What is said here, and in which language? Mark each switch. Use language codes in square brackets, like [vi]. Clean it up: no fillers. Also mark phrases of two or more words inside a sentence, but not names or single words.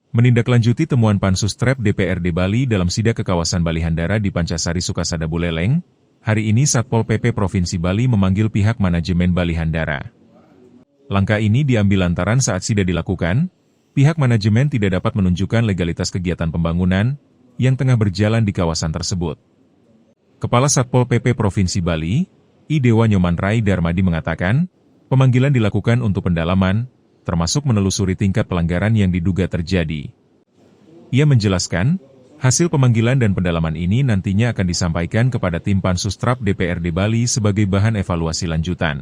[id] Menindaklanjuti temuan Pansus TRAP DPRD Bali dalam sidak ke kawasan Balihandara di Pancasari Sukasada Buleleng, hari ini Satpol PP Provinsi Bali memanggil pihak manajemen Balihandara. Langkah ini diambil lantaran saat sidak dilakukan, pihak manajemen tidak dapat menunjukkan legalitas kegiatan pembangunan yang tengah berjalan di kawasan tersebut. Kepala Satpol PP Provinsi Bali, I Dewa Nyoman Rai Darmadi mengatakan, pemanggilan dilakukan untuk pendalaman, termasuk menelusuri tingkat pelanggaran yang diduga terjadi. Ia menjelaskan, hasil pemanggilan dan pendalaman ini nantinya akan disampaikan kepada tim Pansus TRAP DPRD Bali sebagai bahan evaluasi lanjutan.